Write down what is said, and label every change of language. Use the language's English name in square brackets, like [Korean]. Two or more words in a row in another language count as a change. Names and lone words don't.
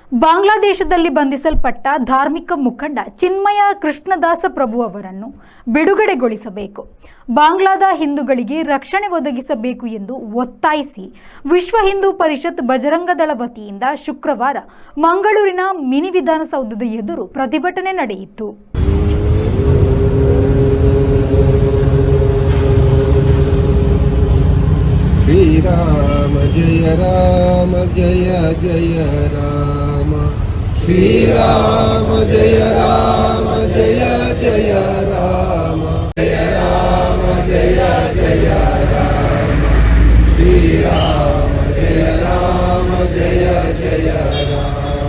[Kannada] ಬಾಂಗ್ಲಾದೇಶದಲ್ಲಿ ಬಂಧಿಸಲ್ಪಟ್ಟ ಧಾರ್ಮಿಕ ಮುಖಂಡ ಚಿನ್ಮಯ ಕೃಷ್ಣದಾಸ ಪ್ರಭು ಅವರನ್ನು ಬಿಡುಗಡೆಗೊಳಿಸಬೇಕು, ಬಾಂಗ್ಲಾದ ಹಿಂದೂಗಳಿಗೆ ರಕ್ಷಣೆ ಒದಗಿಸಬೇಕು ಎಂದು ಒತ್ತಾಯಿಸಿ ವಿಶ್ವ ಹಿಂದೂ ಪರಿಷತ್ ಬಜರಂಗದಳ ವತಿಯಿಂದ ಶುಕ್ರವಾರ ಮಂಗಳೂರಿನ ಮಿನಿ ವಿಧಾನಸೌಧದ ಎದುರು ಪ್ರತಿಭಟನೆ ನಡೆಯಿತು. [Hindi] श्रीराम जय जय राम, श्रीराम जय जय राम, जय राम जय राम, श्रीराम जय जय राम।